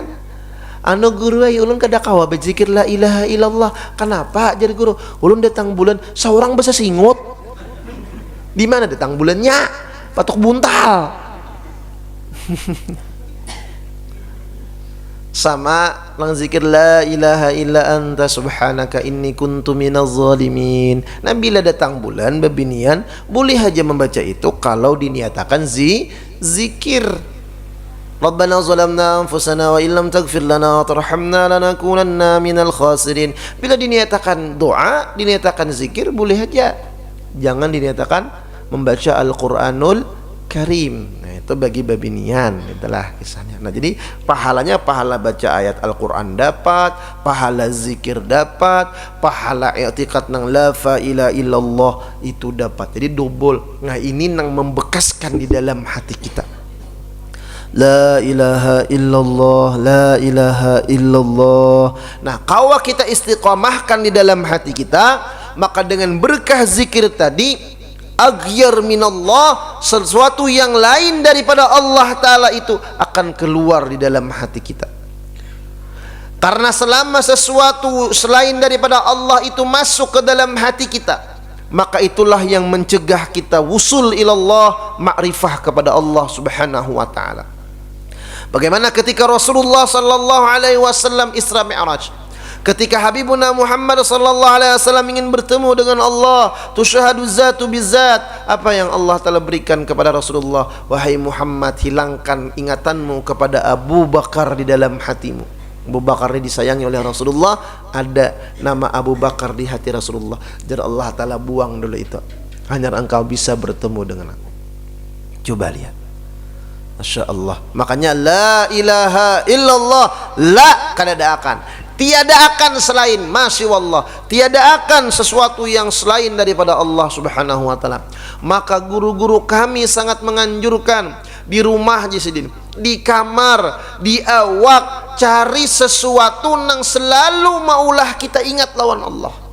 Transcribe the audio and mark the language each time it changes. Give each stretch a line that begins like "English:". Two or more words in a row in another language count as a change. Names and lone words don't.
Banjar: Anu guru ay ulun kada kawa berzikir
Arabic: لا إله إلا الله.
Banjar: Kenapa jadi guru? Ulun datang bulan seorang bahasa singut. Di mana datang bulannya? Patok buntal. Sama lang zikir
Arabic: لا إله إلا أنت سبحانك إني كنت من الظالمين.
Banjar: Nah, bila datang bulan babinian boleh aja membaca itu kalau diniatakan zikir.
Arabic: ربنا ظلمنا أنفسنا وإن لم تغفر لنا وترحمنا لنكونن من الخاسرين.
Banjar: Bila diniatakan doa, diniatakan zikir boleh aja. Jangan diniatakan membaca Al-Qur'anul Karim. Itu bagi babinian, itulah kisahnya. Nah, jadi pahalanya pahala baca ayat Al-Quran dapat, pahala zikir dapat, pahala i'tiqad nang
Arabic: لا إله إلا الله
Banjar: itu dapat. Jadi double. Nah, ini nang membekaskan di dalam hati kita.
Arabic: لا إله إلا الله، لا إله إلا الله.
Banjar: Nah, kalau kita istiqamahkan di dalam hati kita, maka dengan berkah zikir tadi,
Arabic: أغيار من الله,
Banjar: sesuatu yang lain daripada Allah Ta'ala itu akan keluar di dalam hati kita. Karena selama sesuatu selain daripada Allah itu masuk ke dalam hati kita, maka itulah yang mencegah kita
Arabic: وصول إلى الله,
Banjar: ma'rifah kepada Allah
Arabic: سبحانه وتعالى.
Banjar: Bagaimana ketika Rasulullah
Arabic: صلى الله عليه وسلم
Banjar: Isra Mi'raj, ketika Habibuna Muhammad
Arabic: صلى الله عليه وسلم
Banjar: ingin bertemu dengan Allah,
Arabic: تشاهد ذاتا بذات,
Banjar: apa yang Allah telah berikan kepada Rasulullah? Wahai Muhammad, hilangkan ingatanmu kepada Abu Bakar di dalam hatimu. Abu Bakar ini disayangi oleh Rasulullah, ada nama Abu Bakar di hati Rasulullah. Jadi Allah Ta'ala buang dulu itu, hanya engkau bisa bertemu dengan aku. Coba lihat,
Arabic: ما شاء الله.
Banjar: Makanya
Arabic: لا إله إلا الله,
Banjar: la kada akan, tiada akan selain,
Arabic: ما شاء الله,
Banjar: tiada akan sesuatu yang selain daripada Allah
Arabic: سبحانه وتعالى.
Banjar: Maka guru-guru kami sangat menganjurkan di rumah jisidin, di kamar, di awak, cari sesuatu nang selalu maulah kita ingat lawan Allah.